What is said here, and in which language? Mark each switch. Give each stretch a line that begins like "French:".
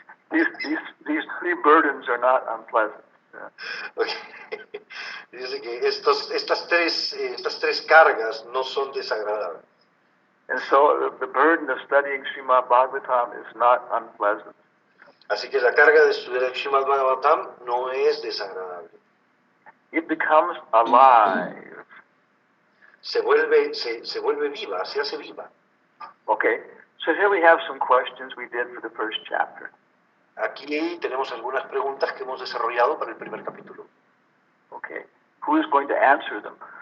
English: These 3 burdens are not unpleasant. Yeah. Okay.
Spanish: Dice que estas tres cargas no son desagradables.
English: And so the burden of studying Srimad Bhagavatam is not unpleasant.
Spanish: Así que la carga de estudiar el Srimad Bhagavatam no es desagradable.
English: It becomes alive.
Spanish: Se vuelve viva, se hace viva.
English: Okay, so here we have some questions we did for the first chapter.
Spanish: Aquí tenemos algunas preguntas que hemos desarrollado para el primer capítulo.
English: Okay, who is going to answer them?